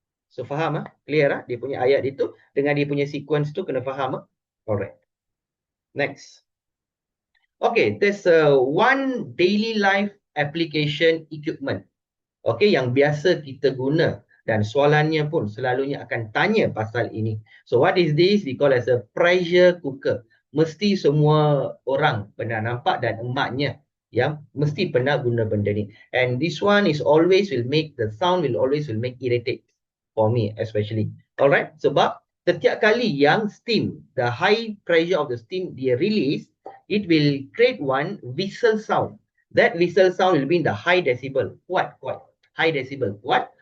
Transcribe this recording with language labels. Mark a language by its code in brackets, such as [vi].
[ms] So faham clear dia punya ayat itu dengan dia punya sequence tu kena faham [en] alright. Next. Okay, there's one daily life application equipment, okay, [ms] yang biasa kita guna, dan soalannya pun selalunya akan tanya pasal ini. [en] So what is this? We call as a pressure cooker. [ms] Mesti semua orang pernah nampak, dan emaknya yang mesti pernah guna benda ni. [en] And this one is always will make the sound will make irritate for me especially. Alright, [ms] sebab setiap kali yang steam, [en] the high pressure of the steam [ms] dia release, [en] it will create one whistle sound. That whistle sound will be in the high decibel. Quite high decibel. What?